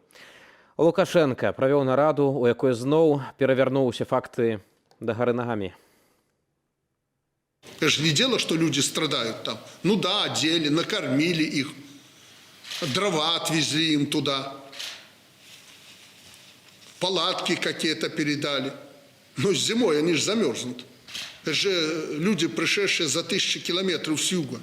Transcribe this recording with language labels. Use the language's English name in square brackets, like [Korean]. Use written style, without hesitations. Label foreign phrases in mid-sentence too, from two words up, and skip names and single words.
[Belarusian] Лукашенка правёў нараду, у якой зноў перавярнуў усе факты дагары нагамі. [Russian] Это же не дело, что люди страдают там. Ну да, одели, накормили их, дрова отвезли им туда. Палатки какие-то передали. Но зимой они же замерзнут. Это же люди, пришедшие за 1000 километров с юга.